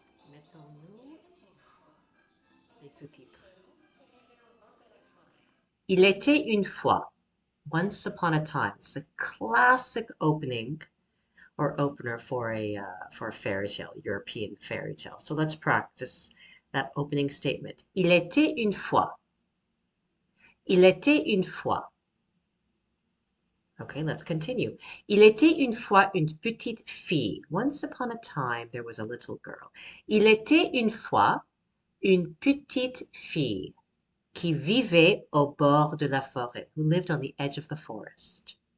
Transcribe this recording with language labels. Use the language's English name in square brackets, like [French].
[French] Mettons-nous les sous-titres. Il était une fois, [English] once upon a time. It's a classic opening or opener for a fairy tale, European fairy tale. So let's practice that opening statement. [French] Il était une fois. Il était une fois. [English] Okay, let's continue. [French] Il était une fois une petite fille. [English] Once upon a time, there was a little girl. [French] Il était une fois une petite fille qui vivait au bord de la forêt, [English] who lived on the edge of the forest.